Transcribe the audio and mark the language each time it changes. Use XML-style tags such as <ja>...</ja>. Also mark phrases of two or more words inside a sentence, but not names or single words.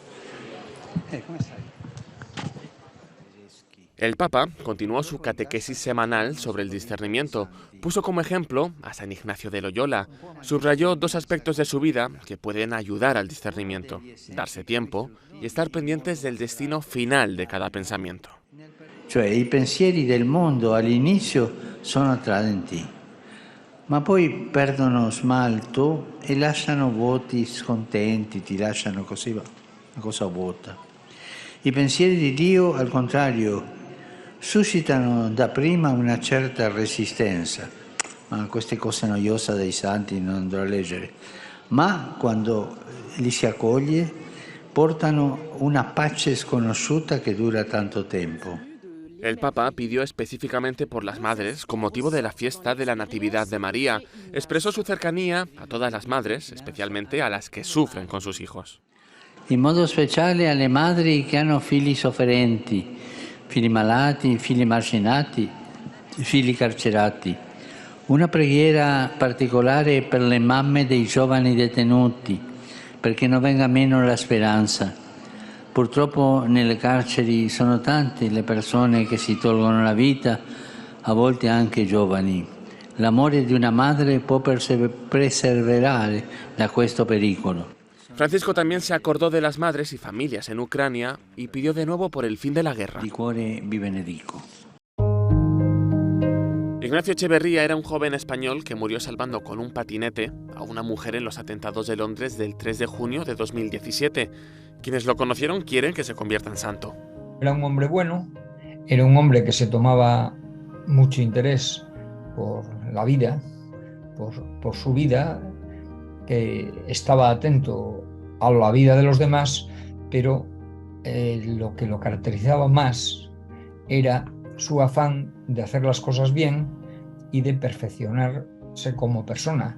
<es>El Papa continuó su catequesis semanal sobre el discernimiento. Puso como ejemplo a San Ignacio de Loyola. Subrayó 2 aspectos de su vida que pueden ayudar al discernimiento: darse tiempo y estar pendientes del destino final de cada pensamiento.</es> <it>Cioè, i pensieri del mondo all'inizio sono tradenti, ma poi perdono smalto e lasciano vuoti scontenti, ti lasciano così una cosa vuota. I pensieri di Dio, al contrario, suscitano dapprima una certa resistenza, ma queste cose noiose dei santi non andrò a leggere, ma quando li si accoglie portano una pace sconosciuta che dura tanto tempo.</it> <es>El Papa pidió específicamente por las madres con motivo de la fiesta de la Natividad de María. Expresó su cercanía a todas las madres, especialmente a las que sufren con sus hijos.</es> <it>In modo speciale alle madri che hanno figli sofferenti, figli malati, figli marginati, figli carcerati. Una preghiera particolare per le mamme dei giovani detenuti, perché non venga meno la speranza. Purtroppo nelle carceri sono tante le persone che si tolgono la vita, a volte anche giovani. L'amore di una madre può preservare da questo pericolo.</it> <es>Francisco también se acordó de las madres y familias en Ucrania y pidió de nuevo por el fin de la guerra.</es> <it>Di cuore vi benedico.</it> <es>Ignacio Echeverría era un joven español que murió salvando con un patinete a una mujer en los atentados de Londres del 3 de junio de 2017. Quienes lo conocieron quieren que se convierta en santo. Era un hombre bueno, Era un hombre que se tomaba mucho interés por la vida, por su vida, que estaba atento a la vida de los demás, pero lo que lo caracterizaba más era su afán de hacer las cosas bien y de perfeccionarse como persona.</es>